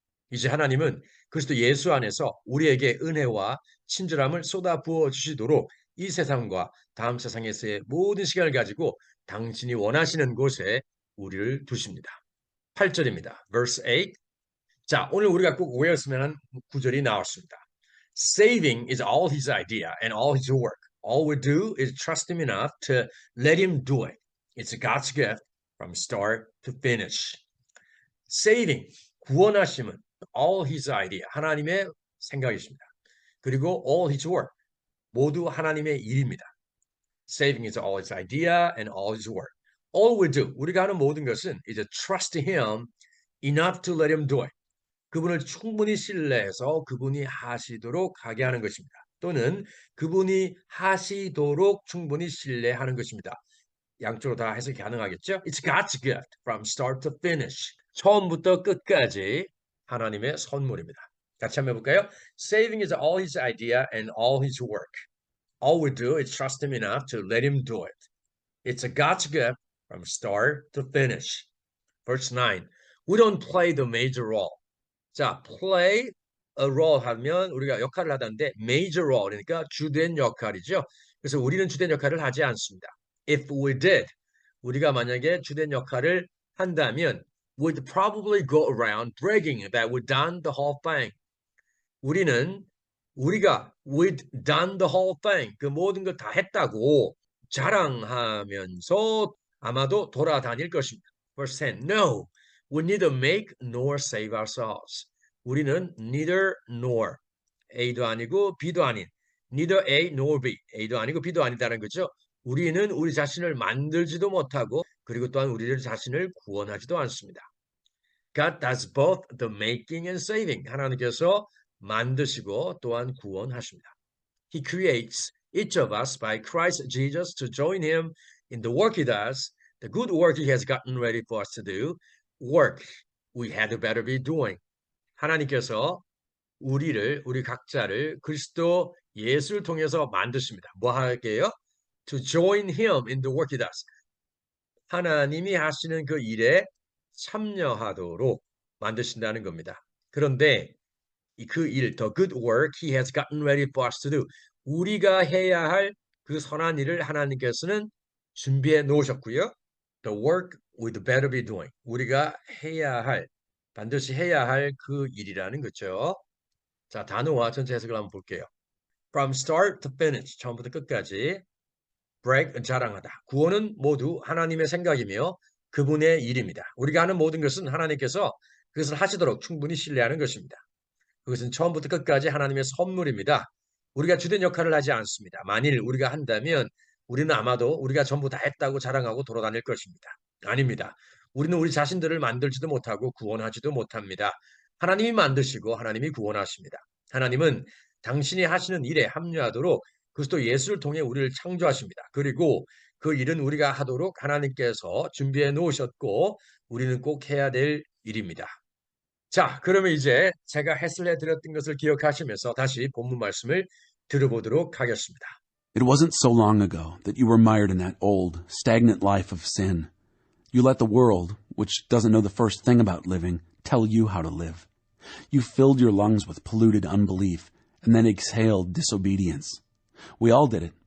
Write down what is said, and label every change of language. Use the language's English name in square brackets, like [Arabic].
[Korean] 이제 하나님은 그리스도 예수 안에서 우리에게 은혜와 친절함을 쏟아 부어 주시도록 이 세상과 다음 세상에서의 모든 시간을 가지고 당신이 원하시는 곳에 우리를 두십니다. 8절입니다. [English] Verse 8. [Korean] 자, 오늘 우리가 꼭 외웠으면 하는 구절이 나왔습니다. [English] Saving is all his idea and all his work. All we do is trust him enough to let him do it. It's God's gift from start to finish. Saving, [Korean] 구원하심은 [English] all his idea, [Korean] 하나님의 생각이십니다. 그리고 [English] all his work, [Korean] 모두 하나님의 일입니다. [English] Saving is all his idea and all his work. All we do, [Korean] 우리가 하는 모든 것은 [English] 이제 trust him enough to let him do it. [Korean] 그분을 충분히 신뢰해서 그분이 하시도록 하게 하는 것입니다. 또는 그분이 하시도록 충분히 신뢰하는 것입니다. 양쪽으로 다 해석이 가능하겠죠? [English] It's God's gift from start to finish. [Korean] 처음부터 끝까지 하나님의 선물입니다. 같이 한번 해볼까요? [English] Saving is all his idea and all his work. All we do is trust him enough to let him do it. It's a God's gift from start to finish. Verse 9. We don't play the major role. [Korean] 자, [English] play a role [Korean] 하면 우리가 역할을 하다는데 [English] major role [Korean] 그러니까 주된 역할이죠. 그래서 우리는 주된 역할을 하지 않습니다. [English] If we did, [Korean] 우리가 만약에 주된 역할을 한다면 [English] we'd probably go around bragging that we'd done the whole thing. [Korean] 우리가 [English] we'd done the whole thing. [Korean] 그 모든 걸 다 했다고 자랑하면서 아마도 돌아다닐 것입니다. [English] Verse 10. No, we neither make nor save ourselves. [Korean] 우리는 [English] neither nor [Korean] A도 아니고 B도 아닌 [English] neither A nor B. [Korean] A도 아니고 B도 아니다는 거죠. 우리는 우리 자신을 만들지도 못하고 그리고 또한 우리 자신을 구원하지도 않습니다. [English] God does both the making and saving. [Korean] 하나님께서 만드시고 또한 구원하십니다. [English] He creates each of us by Christ Jesus to join him in the work he does, the good work he has gotten ready for us to do, work we had better be doing. [Korean] 하나님께서 우리 각자를 그리스도 예수를 통해서 만드십니다. 뭐 하게요? [English] To join him in the work he does. [Korean] 하나님이 하시는 그 일에 참여하도록 만드신다는 겁니다. 그런데 그 일, [English] the good work he has gotten ready for us to do. [Korean] 우리가 해야 할 그 선한 일을 하나님께서는 준비해 놓으셨고요. [English] The work we'd better be doing. [Korean] 우리가 반드시 해야 할 그 일이라는 거죠. 자, 단어와 전체 해석을 한번 볼게요. [English] From start to finish, [Korean] 처음부터 끝까지 brag, 자랑하다. 구원은 모두 하나님의 생각이며 그분의 일입니다. 우리가 하는 모든 것은 하나님께서 그것을 하시도록 충분히 신뢰하는 것입니다. 그것은 처음부터 끝까지 하나님의 선물입니다. 우리가 주된 역할을 하지 않습니다. 만일 우리가 한다면 우리는 아마도 우리가 전부 다 했다고 자랑하고 돌아다닐 것입니다. 아닙니다. 우리는 우리 자신들을 만들지도 못하고 구원하지도 못합니다. 하나님이 만드시고 하나님이 구원하십니다. 하나님은 당신이 하시는 일에 합류하도록 그리스도 예수를 통해 우리를 창조하십니다. 그리고 그 일은 우리가 하도록 하나님께서 준비해 놓으셨고 우리는 꼭 해야 될 일입니다. 자, 그러면 이제 제가 해설해 드렸던 것을 기억하시면서 다시 본문 말씀을 들어보도록 하겠습니다. [English] It wasn't so long ago that you were mired in that old, stagnant life of sin. You let the world, which doesn't know the first thing about living, tell you how to live. You filled your lungs with polluted unbelief and then exhaled disobedience. We all did it.